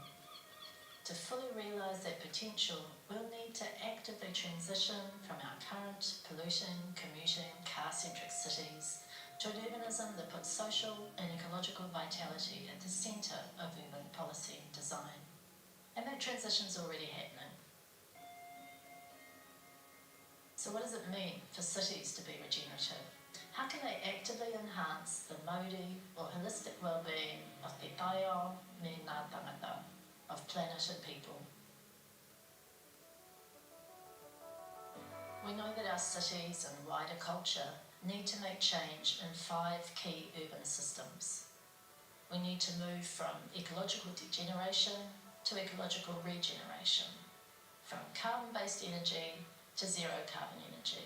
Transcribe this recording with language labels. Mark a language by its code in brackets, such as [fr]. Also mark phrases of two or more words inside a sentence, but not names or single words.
[en] To fully realise that potential, we'll need to actively transition from our current polluting, commuting, car-centric cities to an urbanism that puts social and ecological vitality at the centre of urban policy and design. And that transition's already happening. So what does it mean for cities to be regenerative? How can they actively enhance the mauri or holistic well-being of [mi] te taio me ngā tangata, [en] of planet and people? We know that our cities and wider culture need to make change in 5 key urban systems. We need to move from ecological degeneration to ecological regeneration, from carbon-based energy to zero carbon energy.